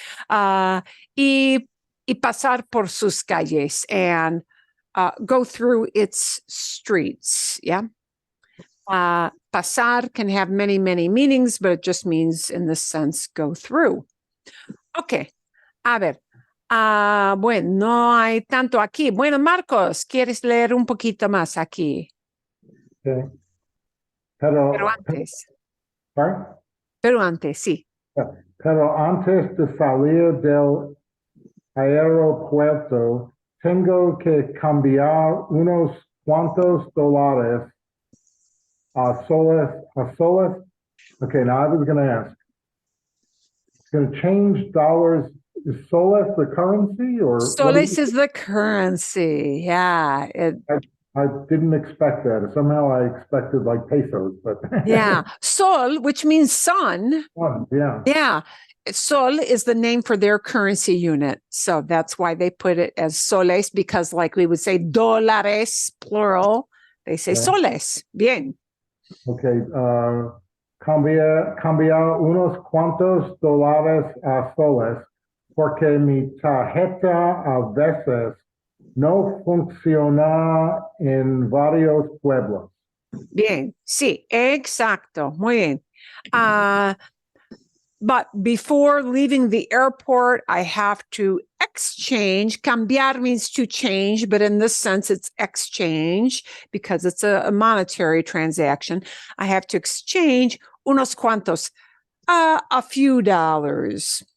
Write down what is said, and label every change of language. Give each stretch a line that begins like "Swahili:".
Spanish: Y pasar por sus calles
English: and go through its streets, yeah. Pasar can have many, many meanings, but it just means, in this sense, go through.
Spanish: Okay, a ver. Bueno, no hay tanto aquí. Bueno, Marcos, ¿quieres leer un poquito más aquí? Okay. Pero antes.
English: Sorry?
Spanish: Pero antes, sí. Pero antes de salir del aeropuerto, tengo que cambiar unos cuantos dólares soles.
English: Okay, now I was going to ask. It's going to change dollars. Is soles the currency, or soles is the currency? Yeah. I didn't expect that. Somehow I expected like pesos, but yeah, sol, which means sun. Yeah. Yeah. Sol is the name for their currency unit. So that's why they put it as soles, because like we would say dólares, plural, they say soles.
Spanish: Bien. Okay, cambiar unos cuantos dólares a soles, porque mi tarjeta a veces no funciona en varios pueblos. Bien, sí, exacto, muy bien.
English: But before leaving the airport, I have to exchange. Cambiar means to change, but in this sense, it's exchange because it's a monetary transaction. I have to exchange
Spanish: unos cuantos,
English: a few dollars.